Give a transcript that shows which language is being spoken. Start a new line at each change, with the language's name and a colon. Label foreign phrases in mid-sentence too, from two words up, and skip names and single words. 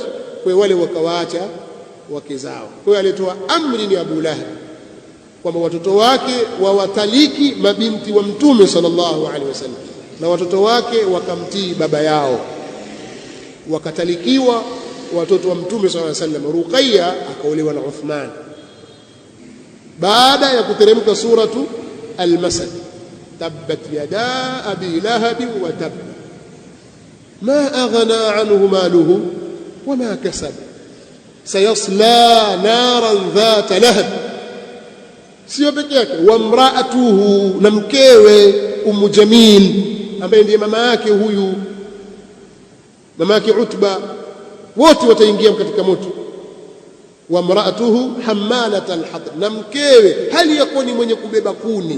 Swahili: Kwa hiyo wale wakawaacha wake zao. Kwa hiyo alitoa amri ni Abu Lahabi kwamba watoto wake wawataliki mabinti wa Mtume
Arabic: صلى الله عليه وسلم,
Swahili: na watoto wake wakamtii baba yao, wakatalikiwa watoto wa Mtume
Arabic: صلى الله عليه وسلم.
Swahili: Ruqayya akaolewa na Uthman baada ya kuteremka suratu al-Masad,
Arabic: تبت يدا أبي لهب وتب ما أغنى عنه ماله وما كسب سيصلى نارا ذات لهب.
Swahili: Sio peke yake,
Arabic: وامرأته,
Swahili: na mkewe Ummu Jamil ambaye ndiye mama yake huyu, mama yake Utba, wote wataingia katika moto.
Arabic: وامرأته حمالة الحطب,
Swahili: na mkewe hali yakuwa ni mwenye kubeba kuni.